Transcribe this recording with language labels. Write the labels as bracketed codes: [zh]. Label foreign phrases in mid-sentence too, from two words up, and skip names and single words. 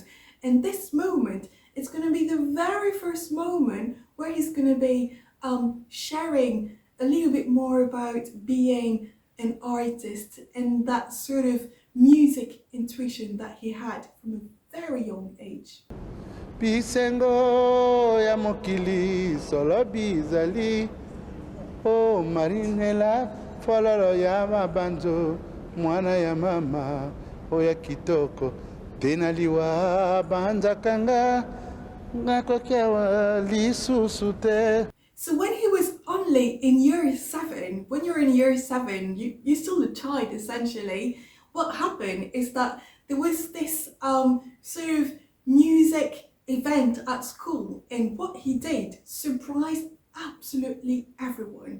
[en] And this moment, it's going to be the very first moment where he's going to be sharing a little bit more about being an artist and that sort of music intuition that he had from a very young age. [ln] Pisengo ya mokili solo bizali o marinela fololo ya mabanzo mwana ya mama o ya kitoko tenaliwa banza kanga ngakokewa lisusu te. [en] So when he was only in year 7, when you're in year 7, you're still a child essentially. What happened is that there was this sort of music event at school, and what he did surprised absolutely everyone.